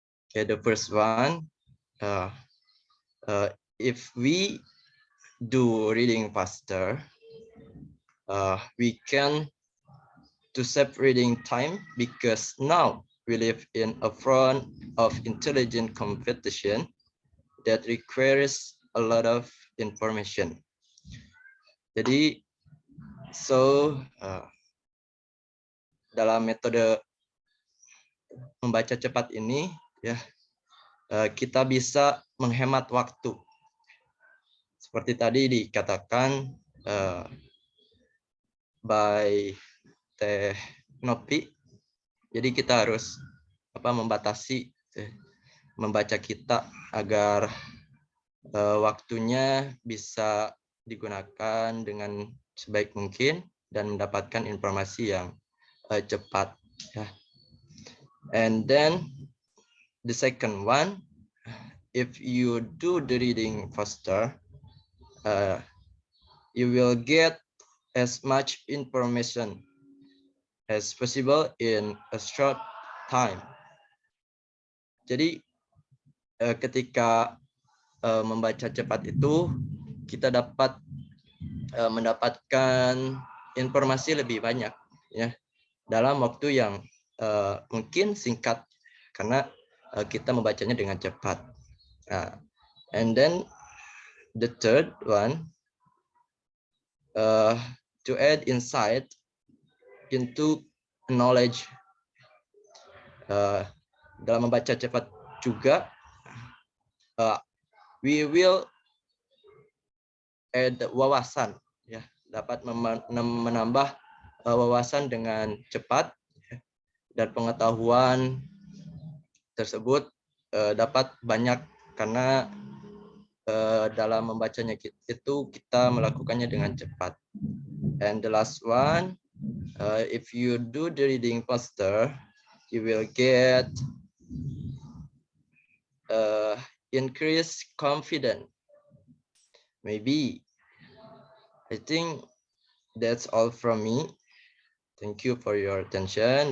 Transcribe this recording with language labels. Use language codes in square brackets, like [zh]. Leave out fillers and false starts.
[en] Okay, the first one, if we do reading faster, we can to save reading time, because now we live in a front of intelligent competition that requires a lot of information. [id] Jadi [en] So, [id] dalam metode membaca cepat ini, ya, kita bisa menghemat waktu. Seperti tadi dikatakan by Teh Nopi, jadi kita harus membatasi membaca kita agar waktunya bisa digunakan dengan sebaik mungkin dan mendapatkan informasi yang cepat. Ya. [en] And then the second one, if you do the reading faster, you will get as much information as possible in a short time. [id] Jadi ketika membaca cepat itu, kita dapat mendapatkan informasi lebih banyak, ya, dalam waktu yang mungkin singkat karena kita membacanya dengan cepat. [en] And then the third one, to add insight into knowledge. [id] Dalam membaca cepat juga, [en] we will add [id] wawasan, ya, dapat menambah wawasan dengan cepat, dan pengetahuan tersebut dapat banyak karena dalam membacanya itu kita melakukannya dengan cepat. [en] And the last one, if you do the reading faster, you will get increased confidence. Maybe. I think that's all from me. Thank you for your attention.